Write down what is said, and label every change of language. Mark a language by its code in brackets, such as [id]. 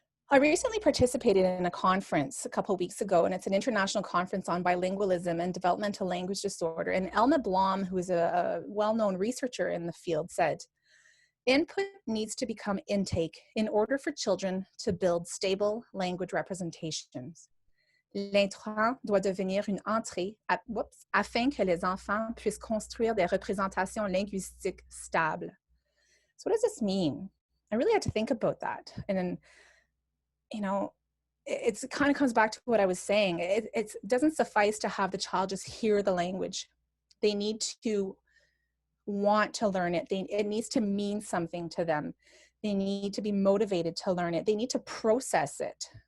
[en] I recently participated in a conference a couple of weeks ago, and it's an international conference on bilingualism and developmental language disorder. And Elma Blom, who is a well-known researcher in the field, said, input needs to become intake in order for children to build stable language representations. [fr] L'intrant doit devenir une entrée afin que les enfants puissent construire des représentations linguistiques stables. [en] So what does this mean? I really had to think about that. And then, you know, it kind of comes back to what I was saying. It doesn't suffice to have the child just hear the language. They need to want to learn it. It needs to mean something to them. They need to be motivated to learn it. They need to process it.